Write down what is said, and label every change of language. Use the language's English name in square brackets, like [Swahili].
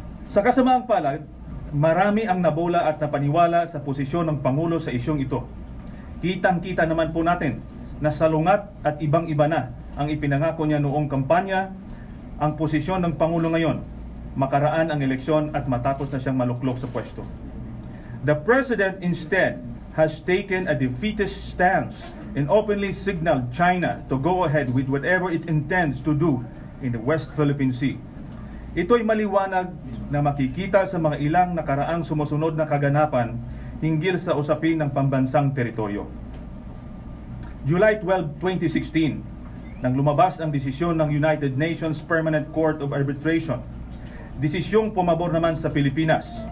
[Filipino] Sa kasamaang palad, marami ang nabola at napaniwala sa posisyon ng Pangulo sa isyong ito. Kitang-kita naman po natin na salungat at ibang-iba na ang ipinangako niya noong kampanya ang posisyon ng Pangulo ngayon, makaraan ang eleksyon at matapos na siyang maluklok sa pwesto. [English] The President instead has taken a defeatist stance and openly signaled China to go ahead with whatever it intends to do in the West Philippine Sea. [Filipino] Ito'y maliwanag na makikita sa mga ilang nakaraang sumusunod na kaganapan hinggil sa usapin ng pambansang teritoryo. July 12, 2016, nang lumabas ang desisyon ng United Nations Permanent Court of Arbitration, desisyong pumabor naman sa Pilipinas.